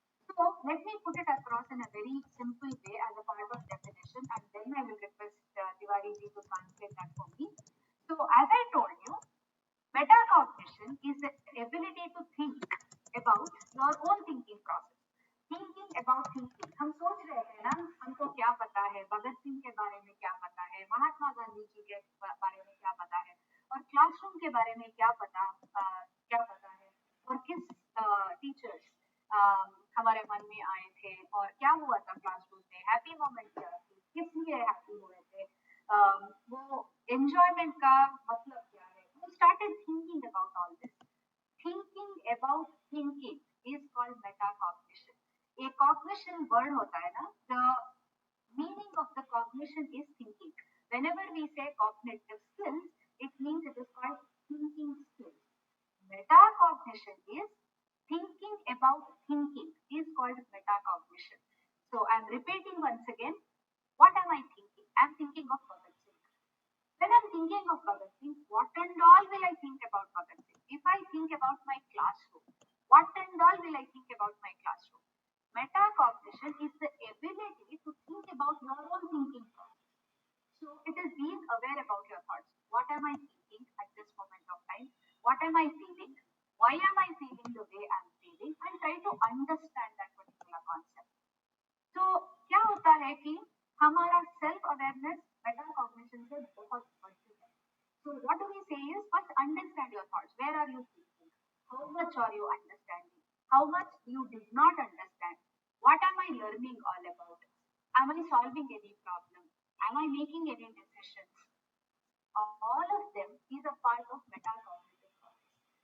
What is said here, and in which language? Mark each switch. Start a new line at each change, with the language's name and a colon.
English: So let me put it across in a very simple way as a part of definition, and then I will request Tiwari ji to translate that for me. So as I told you, metacognition is the ability to think about your own thinking process. Thinking about thinking.
Hindi: हम सोच रहे थे ना, हमको क्या पता है, भगत सिंह के बारे में क्या पता है, महात्मा गांधी जी के बारे में क्या पता है, और क्लासरूम के बारे में क्या पता है, और किस टीचर्स हमारे मन में आए थे और क्या हुआ था क्लासरूम में, हैप्पी मोमेंट क्या थी, किस लिए हैप्पी हुए थे, वो एंजॉयमेंट का मतलब क्या है, वो
English: started thinking about all this. Thinking about thinking is called metacognition. A cognition word
Hindi: होता है ना,
English: the meaning of the cognition is thinking. Whenever we say cognitive skills, it means it is called thinking skills. Metacognition is thinking about thinking is called metacognition. So I'm repeating once again, what am I thinking? I'm thinking of Bhagat Singh. When I'm thinking of Bhagat Singh, what and all will I think about Bhagat Singh? If I think about my classroom, what and all will I think about my classroom? Metacognition is the ability to think about your own thinking process. So it is being aware about your thoughts. What am I thinking at this moment of time? What am I feeling? Why am I feeling the way I'm feeling? And try to understand that particular concept.
Hindi: तो क्या होता है कि हमारा self awareness metacognition से बहुत बढ़ती है.
English: So what do we say is first understand your thoughts. Where are you thinking? How much are you understanding? How much you did not understand? What am I learning all about? Am I solving any problem? Am I making any decisions? All of them is a part of metacognitive process.